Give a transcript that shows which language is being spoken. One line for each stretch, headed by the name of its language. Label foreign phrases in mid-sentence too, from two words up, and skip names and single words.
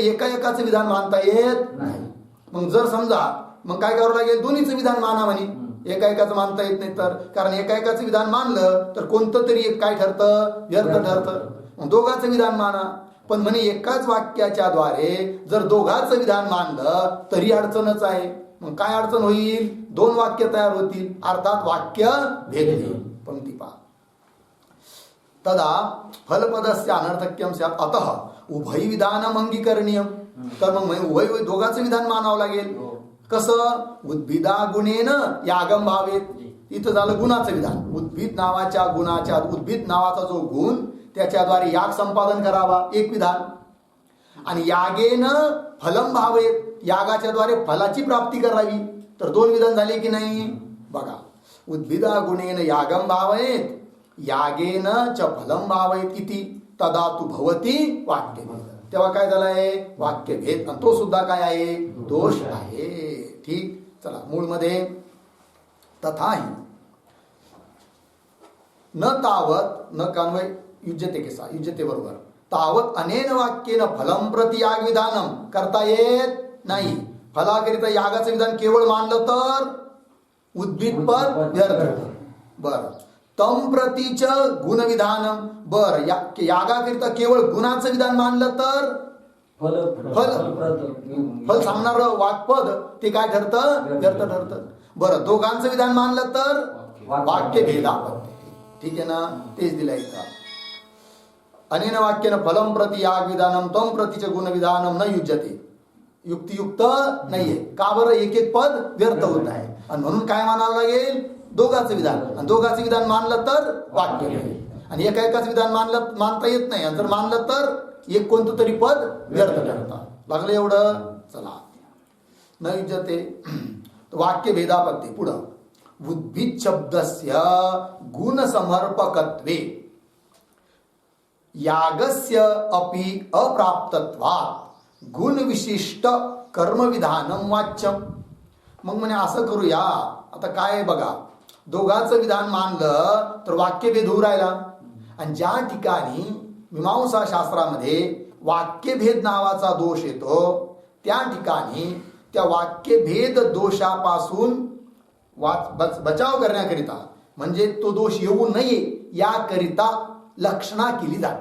Marathi: एकाचं विधान मानता येत नाही मग जर समजा मग काय करावं लागेल दोन्हीचं विधान माना म्हणे एकाएकाचं मानता येत नाही तर, कारण एकाएकाचं विधान मानलं तर कोणतं तरी एक काय ठरतं, व्यर्थ ठरतं. मग दोघांचं विधान माना. पण म्हणे एकाच वाक्याच्या द्वारे जर दोघांचं विधान मानलं तरी अडचणच आहे. मग काय अडचण होईल, दोन वाक्य तयार होतील, अर्थात वाक्य भेदले. पंक्ती पहा,
Sanskrit: तदा फलपदस्य अनर्थक्यम स्यात् अतः उभय विधानम अंगीकरणीयम.
Marathi: तर मग उभय दोघांचं विधान मानावं लागेल. कसं,
Sanskrit: उद्भिदा गुणेन यागम भावेत.
Marathi: इथं झालं गुणाचं विधान. उद्भिद नावाच्या गुणाच्या, उद्भिद नावाचा जो गुण त्याच्याद्वारे याग संपादन करावा, एक विधान. आणि
Sanskrit: यागेन फलम भावेत,
Marathi: यागाच्या द्वारे फलाची प्राप्ती करावी, तर दोन विधान झाले की नाही. बघा,
Sanskrit: उद्भिदा गुणेन यागम भावेत यागेन च फलम भावेत इति तदा तु भवती वाक्यभेद.
Marathi: तेव्हा काय झालंय, वाक्यभेद. आणि तो सुद्धा काय आहे, दोष आहे. ठीक, चला मूळमध्ये
Sanskrit: तथाही न तावत न कान्वय युज्यते
Marathi: केसा, युज्यते बरोबर,
Sanskrit: तावत अनेन वाक्येन फलम प्रति याग विधानम
Marathi: करता येत नाही. फलाकरिता यागाचं विधान केवळ मानलं तर उद्भिद पद व्यर्थ.
Sanskrit: बर, तम प्रतीच गुण विधानम.
Marathi: बर, यागाकरिता केवळ गुणाचं विधान मानलं तर फल सांगणार वाक्पद ते काय ठरतं, व्यर्थ ठरतं. बरं, दोघांचं विधान मानलं तर वाक्य भेदापत्य. ठीक आहे ना, तेच दिलंय इथं.
Sanskrit: अनेन वाक्येन फलम प्रति याग विधानम तम प्रतीच गुण विधानम न युज्यते.
Marathi: युक्तियुक्त नाहीये. का बरं, एक एक पद व्यर्थ होत आहे. आणि म्हणून काय मानावं लागेल, दोघांचं विधान. आणि दोघांचं विधान मानलं तर वाक्य भेद. आणि एकाच विधान मानता येत नाही. आणि जर मानलं तर एक कोणतं तरी पद व्यर्थ ठरतं. लागलं एवढं. चला,
Sanskrit: न युज्यते वाक्य भेदापत्ये. पुढं, उद्भिद शब्दस्य गुण समर्पकत्वे यागस्य अपि अप्राप्तत्वात् गुण विशिष्ट कर्म विधानम वाच्यम.
Marathi: मग म्हणे असं करूया, आता काय आहे बघा, दोघांचं विधान मानलं तर वाक्यभेद होऊ राहिला. आणि ज्या ठिकाणी मीमांसा शास्त्रामध्ये वाक्यभेद नावाचा दोष येतो, त्या ठिकाणी त्या वाक्यभेद दोषापासून बचाव करण्याकरिता, म्हणजे तो दोष येऊ नये याकरिता लक्षणा केली जाते.